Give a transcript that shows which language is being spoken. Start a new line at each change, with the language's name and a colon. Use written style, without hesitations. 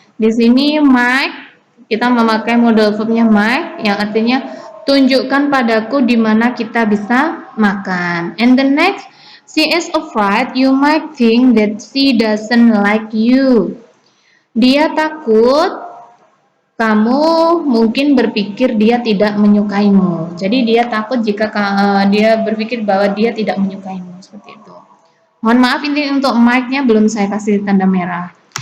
Indonesian: Di sini mic kita memakai modal verbnya mic yang artinya tunjukkan padaku di mana kita bisa makan.
English: And the next, she is afraid you might think that she doesn't like you.
Indonesian: Dia takut kamu mungkin berpikir dia tidak menyukaimu. Jadi dia takut jika dia berpikir bahwa dia tidak menyukaimu, seperti itu. Mohon maaf ini untuk mic-nya belum saya kasih tanda merah.